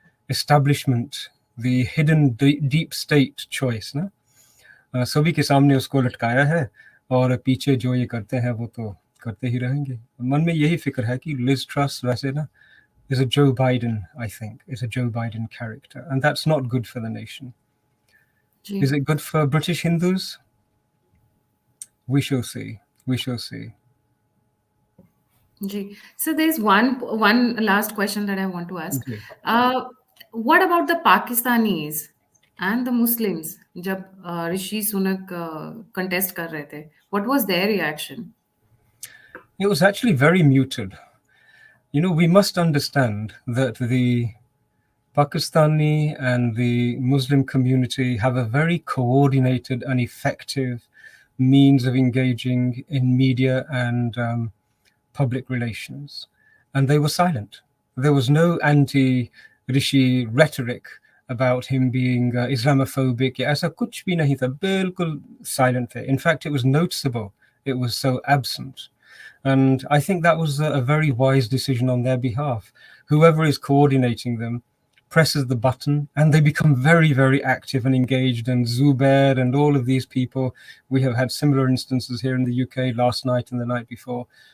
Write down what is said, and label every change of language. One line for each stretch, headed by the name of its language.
Hindi: Establishment the hidden deep state choice ना सभी के सामने उसको लटकाया है और पीछे जो ये करते हैं वो तो करते ही रहेंगे मन में यही फिक्र है कि लिज ट्रस वैसे ना is a Joe Biden, I think, is a Joe Biden character.
English: And that's not good for the nation.
Hindi: Ji.
English: Is it good for British Hindus? We shall see. We shall see.
Hindi: Ji.
English: So there's one last question that I want to ask. Okay. What about the Pakistanis and the Muslims जब Rishi Sunak contest कर रहे थे? What was their reaction? It was actually very muted. You know, we must understand that the Pakistani and the Muslim community have a very coordinated and effective means of engaging in media and public relations. And they were silent. There was no anti-Rishi rhetoric about him being Islamophobic.
Hindi: ऐसा कुछ भी नहीं था, बिल्कुल silent थे.
English: In fact, it was noticeable. It was so absent. And I think that was a very wise decision on their behalf. Whoever is coordinating them presses the button and they become very, very active and engaged. And Zubair and all of these people, we have had similar instances here in the UK last night and the night before.